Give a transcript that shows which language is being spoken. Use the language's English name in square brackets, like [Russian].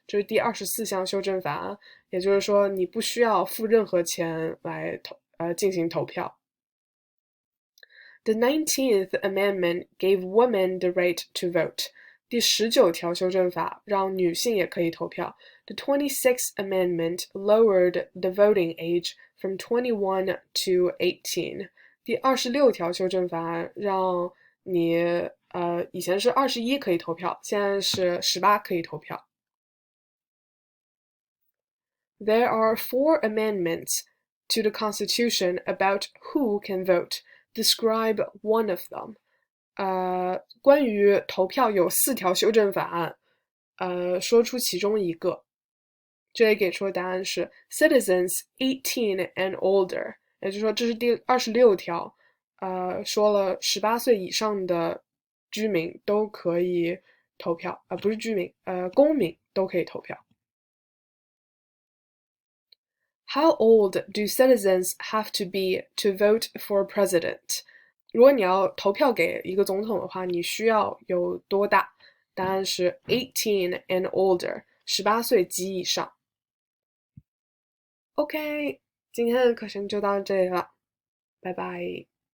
[Chinese] 这是第24项修正法案，也就是说你不需要付任何钱来进行投票。 [English] The 19th Amendment gave women the right to vote. [Chinese] 第19条修正法让女性也可以投票。 [English] The 26th Amendment lowered the voting age from 21 to 18. [Chinese] 第26条修正法案让你以前是21可以投票，现在是18可以投票。 [English] There are 4 amendments to the Constitution about who can vote. Describe one of them. [Chinese] 关于投票有4条修正法案，说出其中一个。这里给出的答案是 [English] Citizens 18 and older. [Chinese] 也就是说这是第26条，说了18岁以上的居民都可以投票，不是居民，公民都可以投票。 [English] How old do citizens have to be to vote for president? [Chinese] 如果你要投票给一个总统的话，你需要有多大？答案是 [English] 18 and older， [Chinese] 18岁及以上。 OK， 今天的课程就到这里了，拜拜。